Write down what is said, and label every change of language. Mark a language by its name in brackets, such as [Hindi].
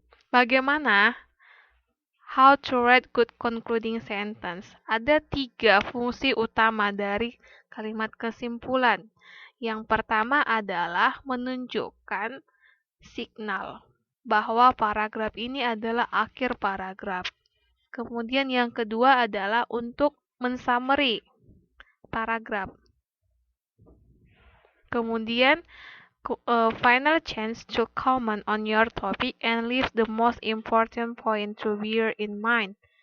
[Indonesian] Bagaimana [English] how to write good concluding sentence? [Indonesian] Ada 3 fungsi utama dari kalimat kesimpulan. Yang pertama adalah menunjukkan signal bahwa paragraf ini adalah akhir paragraf. Kemudian yang kedua adalah untuk mensummary paragraf. Kemudian [English] final chance to comment on your topic and leave the most important point to bear in mind.